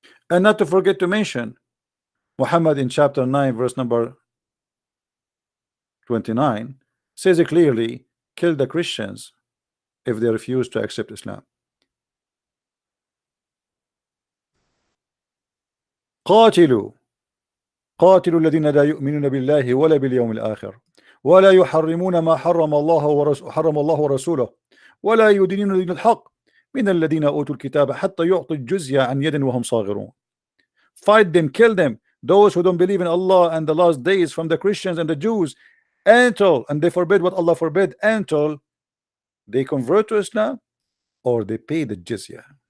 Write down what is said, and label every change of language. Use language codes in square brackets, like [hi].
[en] And not to forget to mention, Muhammad in chapter 9, verse number 29, says it clearly, kill the Christians if they refuse to accept Islam. [ar] قاتلوا قاتلوا الذين لا يؤمنون بالله ولا باليوم الآخر ولا يحرمون ما حرم الله ورسوله ولا يدينون دين الحق من الذين أوتوا الكتاب حتى يعطوا الجزية عن يد وهم صاغرون. [en] Fight them, kill them, those who don't believe in Allah and the last days from the Christians and the Jews, until, and they forbid what Allah forbid, until they convert to Islam or they pay the jizya.